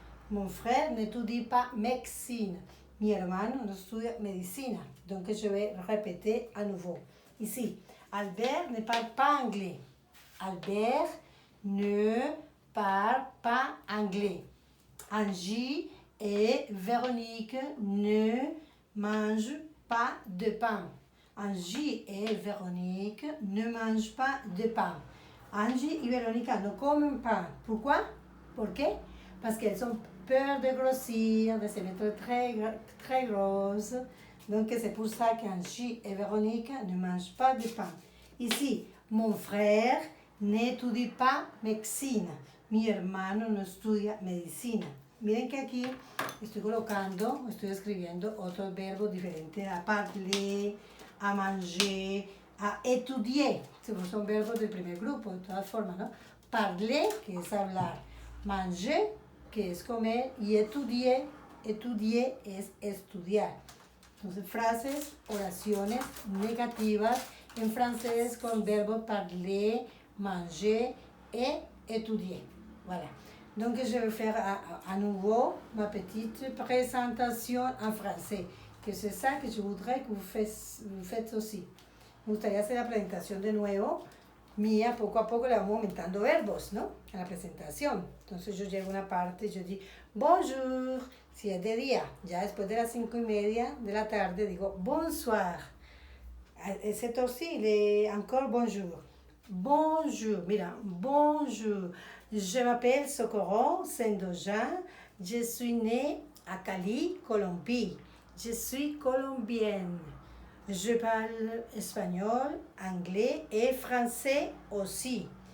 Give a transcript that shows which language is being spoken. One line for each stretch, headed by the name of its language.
French: Mon frère n'étudie pas médecine.
Spanish: Mi hermano no estudia medicina.
French: Donc je vais répéter à nouveau. Ici, Albert ne parle pas anglais. Albert ne parle pas anglais. Angie et Véronique ne mangent pas de pain. Angie et Véronique ne mangent pas de pain.
Spanish: Angie y Verónica no comen pan.
French: Pourquoi?
Spanish: ¿Por qué?
French: Parce qu'elles ont peur de grossir, de se mettre très grosses. Donc c'est pour ça qu'Angie et Véronique ne mangent pas de pain. Ici, mon frère n'étudie pas médecine.
Spanish: Mi hermano no estudia medicina. Miren que aquí estoy escribiendo otros verbos diferentes a parler, a manger, a étudier. Son verbos del primer grupo, de todas formas, ¿no? Parler, que es hablar. Manger, que es comer. Y étudier es estudiar. Entonces, frases, oraciones negativas en francés con verbos parler, manger et étudier. Voilà.
French: Donc, je vais faire à nouveau ma petite présentation en français. Que c'est ça que je voudrais que vous faites aussi.
Spanish: Me gustaría hacer la presentación de nuevo. Mía, poco a poco le vamos aumentando verbos, ¿no? A la presentación. Entonces yo llego a una parte y yo digo, bonjour, si es de día. Ya después de las 5:30 de la tarde digo, bonsoir.
French: C'est aussi encore bonjour. Bonjour, mira, bonjour. Je m'appelle Socorro Sendojan. Je suis née à Cali, Colombie. Je suis colombienne. Je parle espagnol, anglais et français aussi.